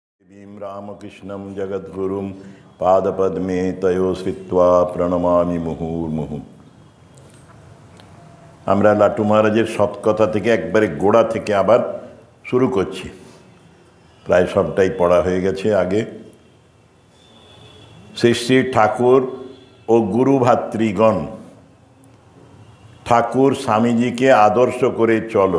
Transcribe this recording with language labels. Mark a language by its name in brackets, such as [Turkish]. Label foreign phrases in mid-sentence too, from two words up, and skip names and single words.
[Sanskrit] देवीं रामकृष्णं जगद्गुरुं पादपद्मे तयो श्रित्वा प्रणमामि मुहुर्मुहुः। [Bangla] আমরা লাটু মহারাজের সৎকথা থেকে একবারে গোড়া থেকে আবার শুরু করছি। প্রায় সবটাই পড়া হয়ে গেছে আগে। শ্রী শ্রী ঠাকুর ও গুরু ভাতৃগণ, ঠাকুর স্বামীজিকে আদর্শ করে চলো।